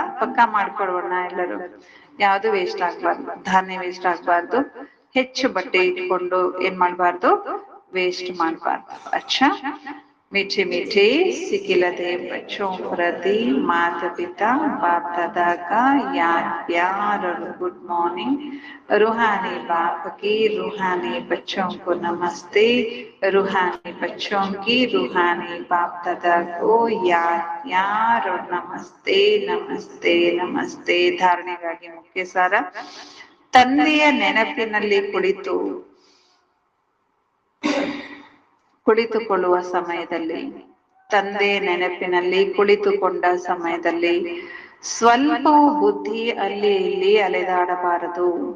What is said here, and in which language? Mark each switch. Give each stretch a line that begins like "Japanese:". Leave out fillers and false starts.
Kannada: ಪಕ್ಕಾ ಮಾಡ್ಕೊಡ್ಬೋಣ ಎಲ್ಲರೂ. ಯಾವ್ದು ವೇಸ್ಟ್ ಆಗ್ಬಾರ್ದು, ಧಾನ್ಯ ವೇಸ್ಟ್ ಆಗ್ಬಾರ್ದು. ಹೆಚ್ಚು ಬಟ್ಟೆ ಇಟ್ಕೊಂಡು ಏನ್ ಮಾಡ್ಬಾರ್ದು, ವೇಸ್ಟ್ ಮಾಡ್ಬಾರ್ದು.
Hindi: ಅಚ್ಚಾ, मीठे मीठे सिकिलते बच्चों प्रति माता पिता बाप दादा का याद प्यार और गुड मॉर्निंग। रूहानी बाप की रूहानी बच्चों को नमस्ते। रूहानी बच्चों की रूहानी बाप दादा को याद प्यार और नमस्ते नमस्ते नमस्ते।
Kannada: धारणೆಗಾಗಿ ಮುಖ್ಯ ಸಾರ, ತಂದೆಯ ನೆನಪಿನಲ್ಲಿ ಕುಳಿತುಕೊಳ್ಳುವ ಸಮಯದಲ್ಲಿ, ತಂದೆ ನೆನಪಿನಲ್ಲಿ ಕುಳಿತುಕೊಂಡ ಸಮಯದಲ್ಲಿ ಸ್ವಲ್ಪವೂ ಬುದ್ಧಿ ಅಲ್ಲಿ ಇಲ್ಲಿ ಅಲೆದಾಡಬಾರದು.